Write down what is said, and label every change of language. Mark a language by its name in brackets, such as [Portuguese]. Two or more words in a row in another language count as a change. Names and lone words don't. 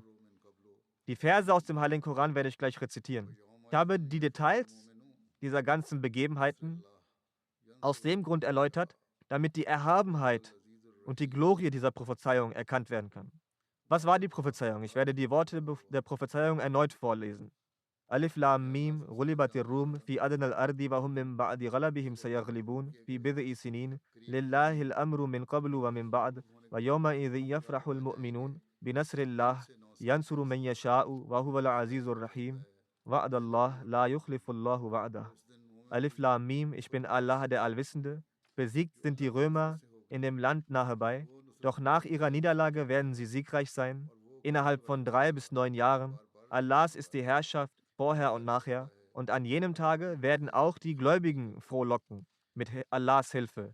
[German] Die Verse aus dem Heiligen Koran werde ich gleich rezitieren. Ich habe die Details dieser ganzen Begebenheiten aus dem Grund erläutert, damit die Erhabenheit und die Glorie dieser Prophezeiung erkannt werden kann. Was war die Prophezeiung? Ich werde die Worte der Prophezeiung erneut vorlesen. [Arabic] ألف لام ميم غلبت الروم في أدنى الأرض وهم من بعد غلبهم سيغلبون في بضع سنين لله الأمر من قبل ومن بعد ويومئذ يفرح المؤمنون بنصر الله ينصر من يشاء وهو العزيز الرحيم وعد الله لا يخلف الله وعده. ألف لام ميم, [German] ich bin Allah, der Allwissende. Besiegt sind die Römer in dem Land nahe bei, doch nach ihrer Niederlage werden sie siegreich sein, innerhalb von 3 bis 9 Jahren. Allahs ist die Herrschaft vorher und nachher, und an jenem Tage werden auch die Gläubigen frohlocken mit Allahs Hilfe.